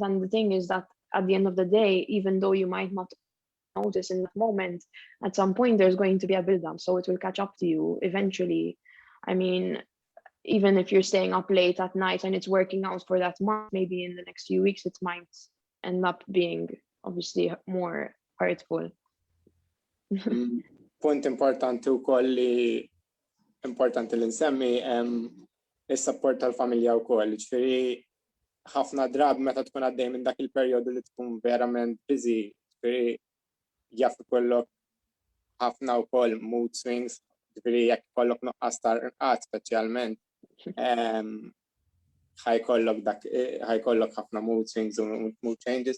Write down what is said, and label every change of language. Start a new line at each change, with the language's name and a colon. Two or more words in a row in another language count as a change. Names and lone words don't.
English: And the thing is that at the end of the day, even though you might not notice in that moment, at some point there's going to be a build-up, so it will catch up to you eventually. I mean, even if you're staying up late at night and it's working out for that month, maybe in the next few weeks it might end up being obviously more hurtful.
Maltese: Punt importanti wkoll li importanti li nsemmi is-support tal-familja wkoll. Ġifieri ħafna drab meta tkun għaddej minn dak il-perjodu li tkun verament busy, ġifieri jaf ikollok ħafna wkoll
English: mood swings,
Maltese: ġifieri jekk ikollok nuqqas ta' inqat speċjalment, ħajkollok ħafna
English: mood swings
Maltese: u
English: mood changes.